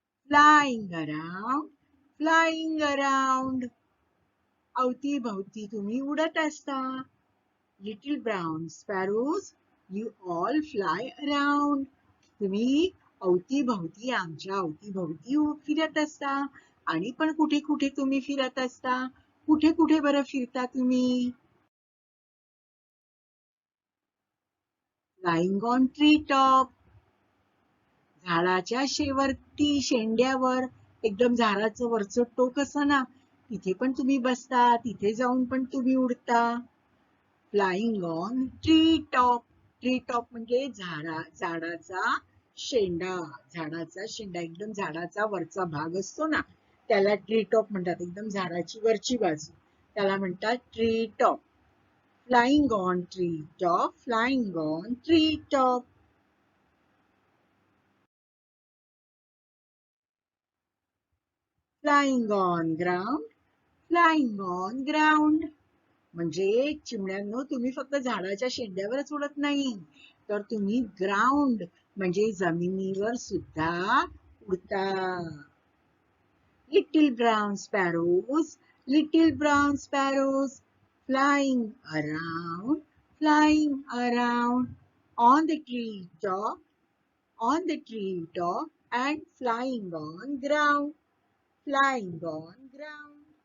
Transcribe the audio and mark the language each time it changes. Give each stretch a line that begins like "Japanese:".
English: Flying around, flying around.
Marathi: अवतीभवती तुम्ही उडत असता.
English: Little brown sparrows, you all fly around.
Marathi: तुम्ही अवतीभवती, आमच्या अवतीभवती फिरत असता. आणि पण कुठे कुठे तुम्ही फिरत असता? कुठे कुठे बरं फिरता तुम्ही?
English: Flying on tree top.
Marathi: झाडाच्या शेवरती, शेंड्यावर, एकदम झाडाचं वरचं टोक असं ना, तिथे पण तुम्ही बसता, तिथे जाऊन पण तुम्ही उडता.
English: Flying on tree top.
Marathi: Tree top म्हणजे झाडाचा शेंडा, झाडाचा शेंडा, एकदम झाडाचा वरचा भाग असतो ना, त्याला ट्री टॉप म्हणतात. एकदम झाडाची वरची बाजू, त्याला म्हणतात tree top.
English: Flying on tree top, flying on tree top. Flying on ground, flying on ground.
Marathi: म्हणजे चिमण्यांनो, तुम्ही फक्त झाडाच्या शेंड्यावरच उडत नाही, तर तुम्ही ग्राउंड म्हणजे जमिनीवर सुद्धा उडता.
English: Little brown sparrows, little brown sparrows. Flying around, flying around. On the tree top, on the tree top, and flying on ground, flying on ground.